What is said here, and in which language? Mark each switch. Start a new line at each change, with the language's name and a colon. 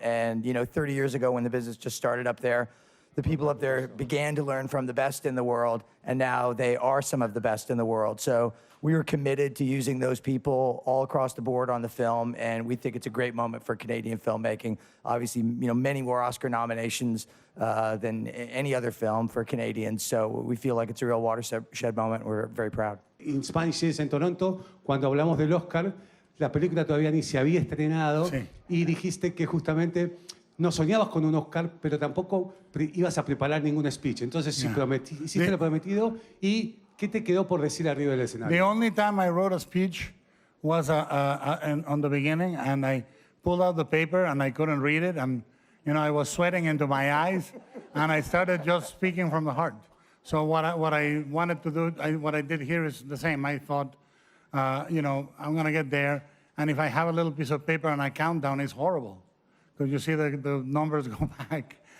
English: And, you know, 30 years ago when the business just started up there, the people up there began to learn from the best in the world, and now they are some of the best in the world. So we were committed to using those people all across the board on the film, and we think it's a great moment for Canadian filmmaking. Obviously, you know, many more Oscar nominations than any other film for Canadians, so we feel like it's a real watershed moment. We're very proud. In Spanish is
Spanish: en Toronto, cuando hablamos del Oscar, la película todavía ni se había estrenado, sí. Y dijiste que justamente no soñabas con un Oscar, pero tampoco ibas a preparar ningún speech. Entonces sí, hiciste lo prometido. ¿Y qué te quedó por decir arriba del escenario?
English: The only time I wrote a speech was on the beginning, and I pulled out the paper and I couldn't read it, and you know, I was sweating into my eyes, and I started just speaking from the heart. So what I wanted to do, what I did here is the same. I thought, you know, I'm going to get there, and if I have a little piece of paper and I count down, it's horrible, because you see the numbers go back.